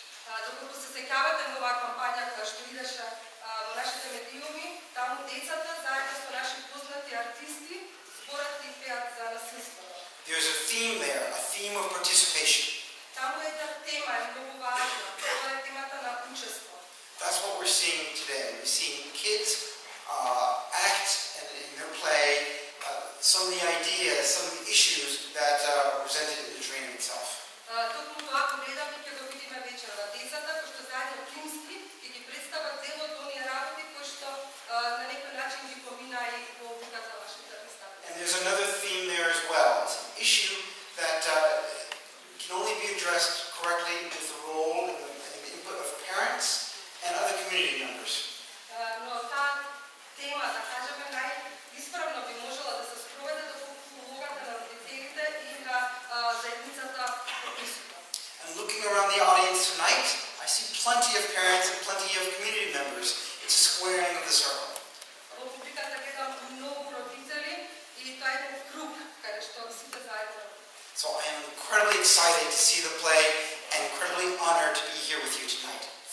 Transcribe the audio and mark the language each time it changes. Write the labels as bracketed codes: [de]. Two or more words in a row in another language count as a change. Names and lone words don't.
[en] There's a theme there, a theme of participation. what we're seeing today. We're seeing kids act and in their play some of the ideas, some of the issues that were presented in the training itself. [mk] Токму тоа го гледаме ќе го видиме вечерва. Децата кои што заедно тимски ќе ги представат дел од оние работи кои што на некој начин ги помина и во обуката вашите представи. [en] And there's another theme there as well. It's an issue that can only be addressed correctly with the role and the input of parents and other community members. [mk] Но таа тема, да кажеме, најисправно би можела да се спроведе до улогата на родителите и на заедницата присутна. [en] And looking around the audience tonight, I see plenty of parents and plenty of community members. It's a squaring of the circle. [mk] Во публиката гледам многу родители и тоа е еден круг каде што сите заедно. [en] So I am incredibly excited to see the play and incredibly honored to be here with you tonight.